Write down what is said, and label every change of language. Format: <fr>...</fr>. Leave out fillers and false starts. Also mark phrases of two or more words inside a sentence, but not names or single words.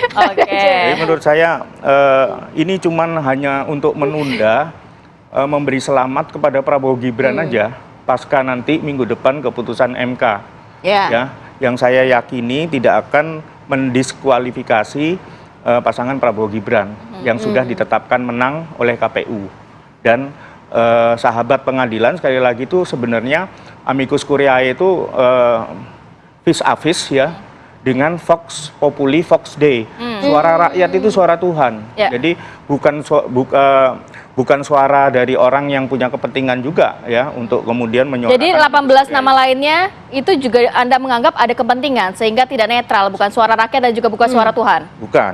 <id>Jadi menurut saya ini cuman hanya untuk menunda, memberi selamat kepada Prabowo Gibran aja pasca nanti minggu depan keputusan MK. Ya, yang saya yakini tidak akan mendiskualifikasi pasangan Prabowo Gibran yang sudah ditetapkan menang oleh KPU. Dan sahabat pengadilan sekali lagi itu sebenarnya</id> <la>amicus curiae</la> <id>itu</id> <fr>vis a vis</fr> <id>ya dengan</id> <la>vox populi vox dei.</la> <id>Suara rakyat itu suara Tuhan. Jadi bukan suara dari orang yang punya kepentingan juga ya untuk kemudian menyuarakan. Jadi 18 nama lainnya itu juga Anda menganggap ada kepentingan sehingga tidak netral, bukan suara rakyat dan juga bukan suara Tuhan. Bukan.</id>